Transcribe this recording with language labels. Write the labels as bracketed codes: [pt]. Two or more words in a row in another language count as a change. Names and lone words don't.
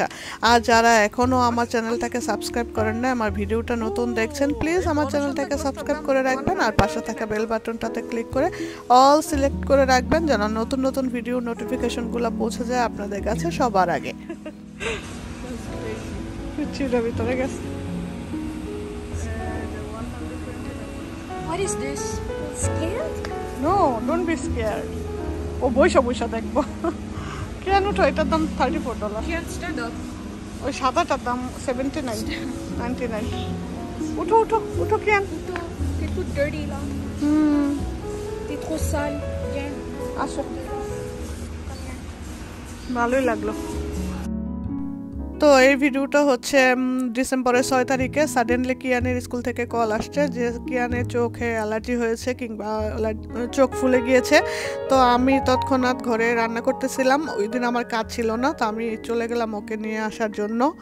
[bn] আর যারা এখনও আমার চ্যানেলটাকে সাবস্ক্রাইব করেন না, আমার ভিডিওটা নতুন দেখছেন, প্লিজ আমার চ্যানেলটাকে সাবস্ক্রাইব করে রাখবেন আর পাশে থাকা বেল বাটনটাতে ক্লিক করে [en] all select [bn] করে রাখবেন যেন নতুন নতুন ভিডিও নোটিফিকেশনগুলো পৌঁছে যায় আপনাদের কাছে সবার আগে। ভিতরে গেছে। [en] What is this? Scared? No, don't be scared. [bn] ও বইসা বইসা দেখবো। কেন উঠো, এটার দাম $34। [en] Can't stand up. [bn] ওই সাদাটার দাম $79.99। উঠো উঠো উঠো কেন? [fr] T'es toute dirty là. T'es trop sale. Viens. [bn] আসো, ভালোই লাগলো। তো এই ভিডিওটা হচ্ছে ডিসেম্বরের 6 তারিখে। সাডেনলি কিয়ানের স্কুল থেকে কল আসছে যে কিয়ানের চোখে অ্যালার্জি হয়েছে কিংবা চোখ ফুলে গিয়েছে। তো আমি তৎক্ষণাৎ ঘরে রান্না করতেছিলাম, ওই দিন আমার কাজ ছিল না, তো আমি চলে গেলাম ওকে নিয়ে আসার জন্য।